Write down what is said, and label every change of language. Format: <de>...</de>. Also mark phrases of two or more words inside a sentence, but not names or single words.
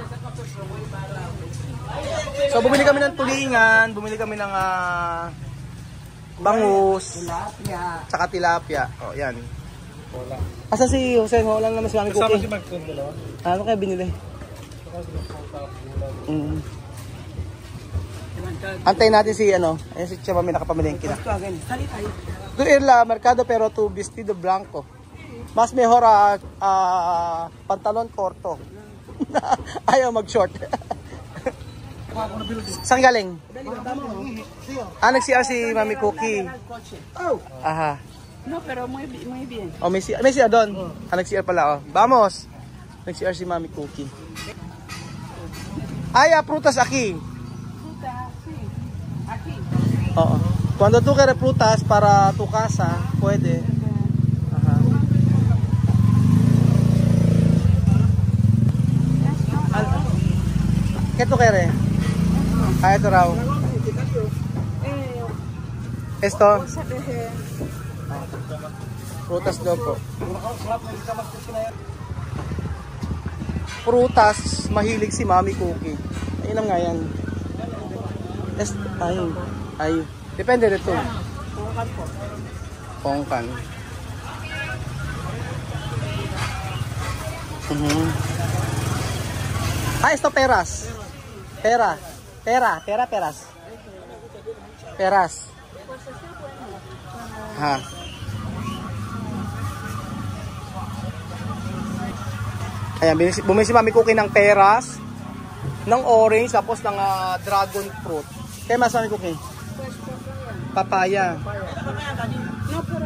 <tl>So, bumili kami ng tulingan, bumili kami ng bangus, tsaka tilapia. O, yan. Asa si Jose? Wala naman si Mami Cookie. Ano kaya binili? Antayin natin si ano, ayun si Chema, may nakapamilengke na.</tl> <es>Tu ir la mercado pero tu vestido blanco. Mas mejor pantalon corto.</es> <tl>Ayaw mag-short. Saan galing? Nag-CR si Mami Cookie. Aha.</tl> <es>No, pero muy bien.</es> <tl>Oh, may CR doon. Nag-CR pala, oh. Vamos. Nag-CR si Mami Cookie.</tl> <es>Prutas aquí. Oo. Cuando tú quieres frutas para tu casa, puede. Ajá. ¿Qué tú quieres?</es> <tl>Ito raw. Esto. Frutas daw po. Prutas, mahilig si Mami Cookie. Ayun nga yan. Ay, depende dito. Pongkan.</tl> <es>Esto peras. Peras. Ha.</es> <tl>Ayan, bumili si Mami Cookie ng peras, ng orange, tapos ng</tl> <en>dragon fruit.</en> <tl>Kaya mas Mami Cookie? Papaya. No,</tl>